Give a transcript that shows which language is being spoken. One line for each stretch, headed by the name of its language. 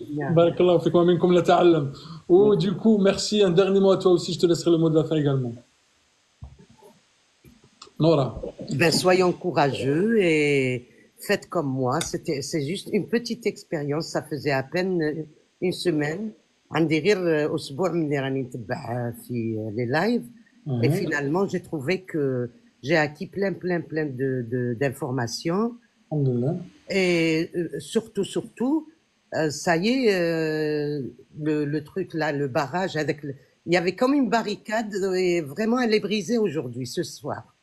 Arabic: بارك الله فيك ومنكم نتعلم.
French: Ou du coup, merci. Un dernier mot à toi aussi, je te laisserai le mot de la fin également. Nora. Ben, soyons courageux et faites comme moi. C'est juste une petite expérience. Ça faisait à peine une semaine.
Arabic: عندي غير أسبوع من اللي راني نتبع في
French: les lives. Et finalement, j'ai trouvé que j'ai acquis plein d'informations. Et surtout, ça y est, le truc là, le barrage il y avait comme une barricade et vraiment elle est brisée aujourd'hui, ce soir.